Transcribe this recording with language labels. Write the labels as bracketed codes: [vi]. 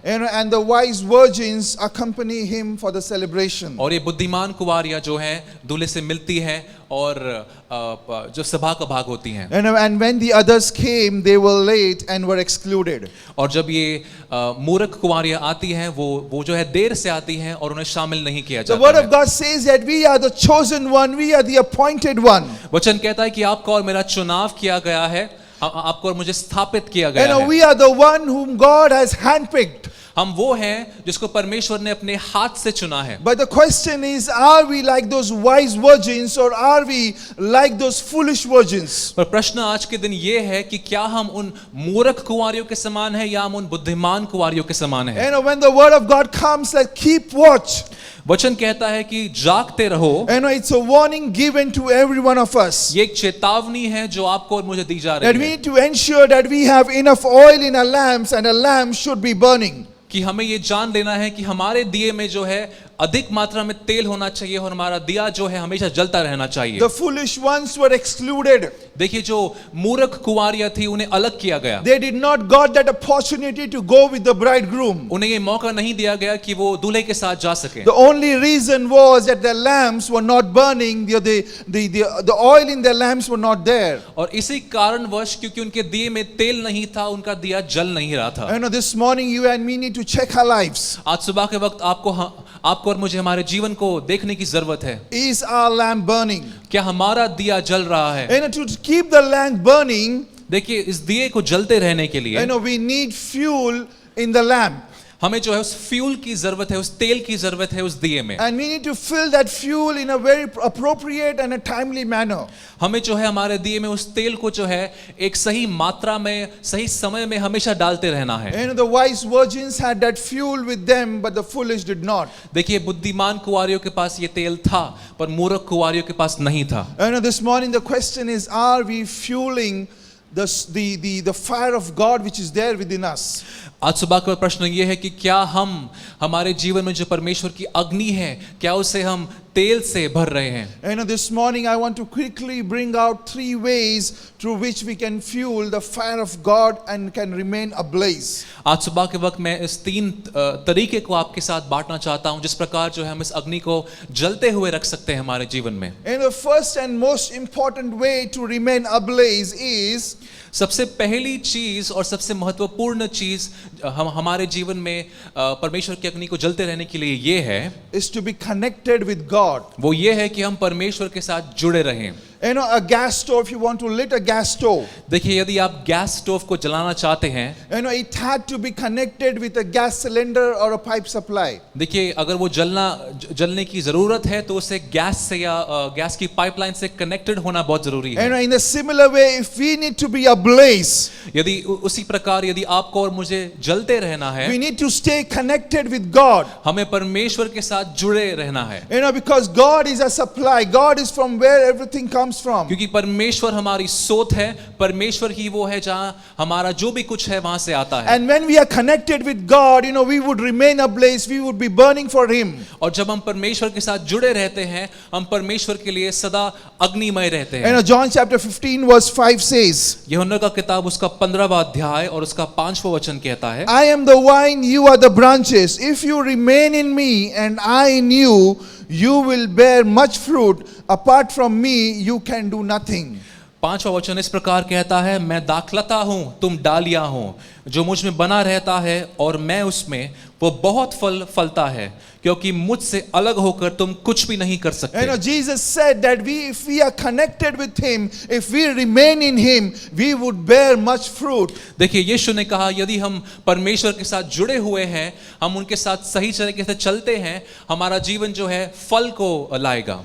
[en] And the wise virgins accompany him for the celebration. [hi] और ये बुद्धिमान कुंवारियां जो हैं दूल्हे से मिलती हैं और जो सभा का भाग होती हैं. [en] And when the others came, they were late and were excluded. [hi] और जब ये मूर्ख कुंवारियां आती हैं वो जो है देर से आती हैं और उन्हें शामिल नहीं किया जाता. [en] The word of God says that we are the chosen one, we are the appointed one. [hi] वचन कहता है कि आपका और मेरा चुनाव किया गया है, आपको और मुझे स्थापित किया गया है। [en] we are the one whom God has handpicked. [hi] हम वो हैं जिसको परमेश्वर ने अपने हाथ से चुना है। [en] But the question is, are we like those wise virgins or are we like those foolish virgins? [hi] पर प्रश्न आज के दिन ये है कि क्या हम उन मूर्ख कुंवारियों के समान हैं या हम उन बुद्धिमान कुंवारियों के समान हैं। [en] When the word of God comes, like keep watch. [hi] वचन कहता है कि जागते रहो। [en] It's a warning given to every one of us. [hi] ये एक चेतावनी है जो आपको और मुझे दी जा [en] That [hi] रही [en] we [hi] है [en] need to ensure that we have enough oil in our lamps and a lamp should be burning. [hi] कि हमें ये जान लेना है कि हमारे दिए में जो है अधिक मात्रा में तेल होना चाहिए और हमारा दिया जो है हमेशा जलता रहना चाहिए। [en] The foolish ones were excluded. [hi] देखिए जो मूर्ख कुंवारियां थी उन्हें अलग किया गया। [en] They did not got that opportunity to go with the bridegroom. [hi] उन्हें ये मौका नहीं दिया गया कि वो दूल्हे के साथ जा सके। [en] The only reason was that their lamps were not burning. The oil in their lamps were not there. [hi] और इसी कारणवश क्योंकि उनके दिए में तेल नहीं था, उनका दिया जल नहीं रहा था। [en] This morning you and me need to check our lives. [hi] आज सुबह के वक्त आपको और मुझे हमारे जीवन को देखने की जरूरत है। [en] Is our lamp burning? [hi] क्या हमारा दिया जल रहा है? [en] To keep the lamp burning, [hi] देखिए इस दिए को जलते रहने के लिए [en] we need fuel in the lamp. [hi] हमें जो है उस फ्यूल की जरूरत है, उस तेल की जरूरत है उस दिए में। [en] And we need to fill that fuel in a very appropriate and a timely manner. [hi] हमें जो है हमारे दिए में उस तेल को जो है एक सही मात्रा में, सही समय में हमेशा डालते रहना है। [en] The wise virgins had that fuel with them, but the foolish did not. [hi] देखिए बुद्धिमान कुंवारियों के पास ये तेल था, पर मूर्ख कुंवारियों के पास नहीं था। [en] This morning the question is, are we fueling the fire of God which is there within us? [hi] आज सुबह का प्रश्न ये है कि क्या हम हमारे जीवन में जो परमेश्वर की अग्नि है, क्या उसे हम तेल से भर रहे हैं? [en] This morning I want to quickly bring out 3 ways through which we can fuel the fire of God and can remain ablaze. [hi] आज सुबह के वक्त मैं इस 3 तरीके को आपके साथ बांटना चाहता हूं जिस प्रकार जो है हम इस अग्नि को जलते हुए रख सकते हैं हमारे जीवन में। [en] The first and most important way to remain ablaze is, [hi] सबसे पहली चीज और सबसे महत्वपूर्ण चीज हम हमारे जीवन में परमेश्वर की अग्नि को जलते रहने के लिए ये है, [en] is to be connected with God. [hi] वो ये है कि हम परमेश्वर के साथ जुड़े रहें। [en] A gas stove, if you want to lit a gas stove, [hi] देखिए यदि आप गैस स्टोव को जलाना चाहते हैं, [en] it had to be connected with a gas cylinder or a pipe supply. [hi] देखिए अगर वो जलने की जरूरत है तो उसे गैस से या गैस की पाइपलाइन से कनेक्टेड होना बहुत जरूरी है। [en] In a similar way, if we need to be ablaze, [hi] यदि उसी प्रकार यदि आपको और मुझे जलते रहना है, [en] we need to stay connected with God. [hi] हमें परमेश्वर के साथ जुड़े रहना है। [en] Because God is a supply. God is from where everything comes from. [hi] क्योंकि परमेश्वर हमारी सोत है, परमेश्वर ही वो है जहां हमारा जो भी कुछ है वहां से आता है। [en] And when we are connected with God, we would remain ablaze. We would be burning for Him. [hi] और जब हम परमेश्वर के साथ जुड़े रहते हैं, हम परमेश्वर के लिए सदा अग्निमय रहते हैं। [en] John chapter 15 verse 5 says, [hi] यूहन्ना का किताब उसका 15वां अध्याय और उसका 5वां वचन कहता है, [en] I am the vine, you are the branches. If you remain in me and I in you, you will bear much fruit. Apart from me, you can do nothing. [hi] 5वां वचन इस प्रकार कहता है, मैं दाखलता हूं, तुम डालियां हो, जो मुझ में बना रहता है और मैं उसमें, वो बहुत फल फलता है, क्योंकि मुझसे अलग होकर तुम कुछ भी नहीं कर सकते। [en] Jesus said that if we are connected with Him, if we remain in Him, we would bear much fruit. [hi] देखिए यीशु ने कहा यदि हम परमेश्वर के साथ जुड़े हुए हैं, हम उनके साथ सही तरीके से चलते हैं, हमारा जीवन जो है फल को लाएगा।